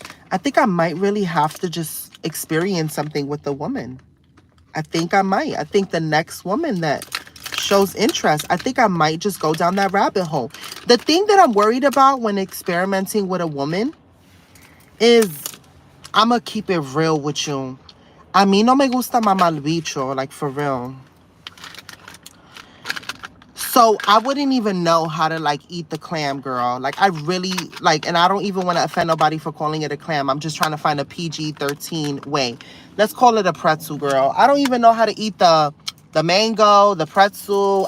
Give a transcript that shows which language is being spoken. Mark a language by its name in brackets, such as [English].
[English] I think I might really have to just experience something with a woman. I think I might. I think the next woman that shows interest, I think I might just go down that rabbit hole. The thing that I'm worried about when experimenting with a woman is, I'm going to keep it real with you. [Spanish] A mí no me gusta mamar bicho, [English] like for real. So I wouldn't even know how to like eat the clam, girl. Like I really like, and I don't even want to offend nobody for calling it a clam. I'm just trying to find a PG-13 way. Let's call it a pretzel, girl. I don't even know how to eat the mango, the pretzel.